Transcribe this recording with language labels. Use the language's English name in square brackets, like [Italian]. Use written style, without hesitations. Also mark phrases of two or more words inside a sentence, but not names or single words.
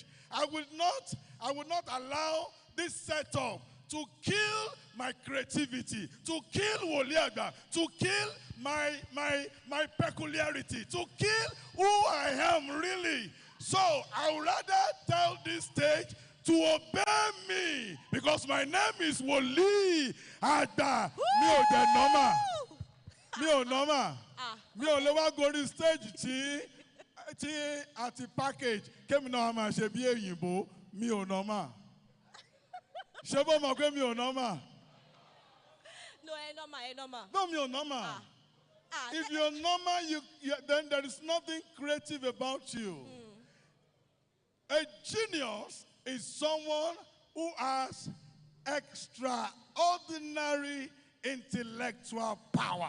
[English] I will not allow this setup to kill my creativity, to kill Woliaga, to kill my peculiarity, to kill who I am really. So I would rather tell this stage to obey me because my name is Woli Ada. [Yoruba] Mi ò jẹ́ normal. Mi ò normal. Mi ò lè wá gorí stage tí àti package kémi náà máa ṣe bí èyìnbó. Mi ò normal. Ṣé bó mọ̀ pé mi ò normal? [English] No, normal. No, [Yoruba] mi ò normal. [English] If you're normal, then there is nothing creative about you. A genius is someone who has extraordinary intellectual power.